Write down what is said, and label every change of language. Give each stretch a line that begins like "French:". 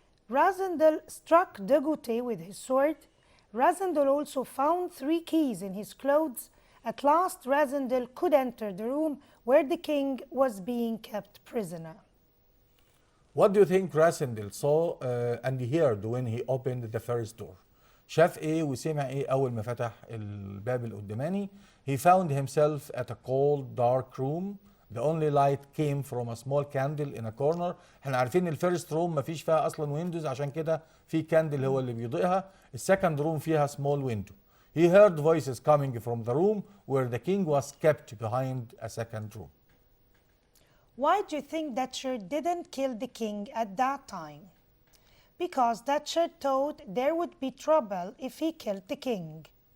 English: Razendel struck Degouté with his sword. Razendel also found 3 keys in his clothes. At last, Razendel could enter the room where the king was being kept prisoner. What do you think Rasindel saw and heard when he opened the first door?
Arabic: شاف ايه وسمع ايه اول ما فتح الباب القداماني؟
English: He found himself at a cold dark room. The only light came from a small candle in a corner.
Arabic: احنا عارفين الفيرست روم ما فيش فيها اصلا ويندوز، عشان كده في كاندل هو اللي بيضيئها. السكند روم فيها
English: small window. He heard voices coming from the room where the king was kept behind a second room. Why do you think Dutcher didn't kill the king at that time? Because Dutcher thought there would be trouble if he killed the king.